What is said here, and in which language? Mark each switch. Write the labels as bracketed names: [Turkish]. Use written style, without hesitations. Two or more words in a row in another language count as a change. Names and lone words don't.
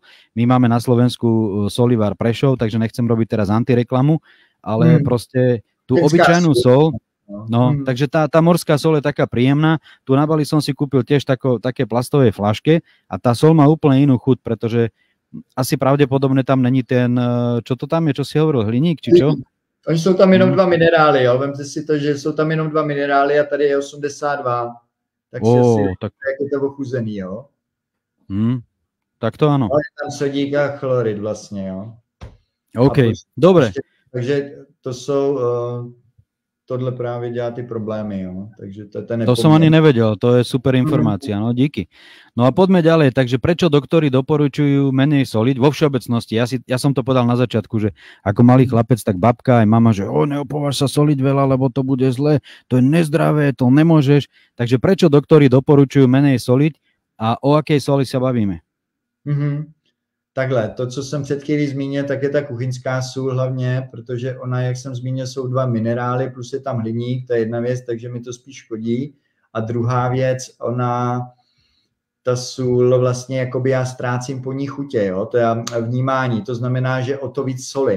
[Slovak] My máme na Slovensku solivár Prešov, takže nechcem robiť teraz antireklamu, ale proste tú obyčajnú sol. No, takže tá morská sol je taká príjemná. Tu na Bali som si kúpil tiež také plastové flaške a tá sol má úplne inú chuť, pretože asi pravdepodobne tam není ten, čo to tam je, čo si hovoril, hliník, či čo? [Czech] Oni jsou tam jenom 2 minerály, jo. Vemte si to, že jsou tam jenom 2 minerály a tady je 82. Takže tak je to ochuzený, jo. [Slovak] Tak to áno. [Czech] Ale je tam sodík a chlorid vlastně, jo. [Slovak] OK, dobre. [Czech] Takže to jsou... tohle právě dělá ty problémy, jo. Takže [Slovak] to som ani nevedel, to je super informácia, no díky. No a poďme ďalej, takže prečo doktori doporučujú menej soliť vo všeobecnosti? Ja som to povedal na začiatku, že ako malý chlapec, tak babka aj mama, že neopováž sa soliť veľa, lebo to bude zle, to je nezdravé, to nemôžeš. Takže prečo doktori doporučujú menej soliť a o akej soli sa bavíme? [Czech] Takhle, to, co jsem před chvílí zmínil, tak je ta kuchyňská sůl hlavně, protože ona, jak jsem zmínil, jsou 2 minerály, plus je tam hliník, to je jedna věc, takže mi to spíš škodí. A druhá věc, ta sůl vlastně, jakoby já ztrácím po ní chutě, jo, to je vnímání, to znamená, že o to víc solím.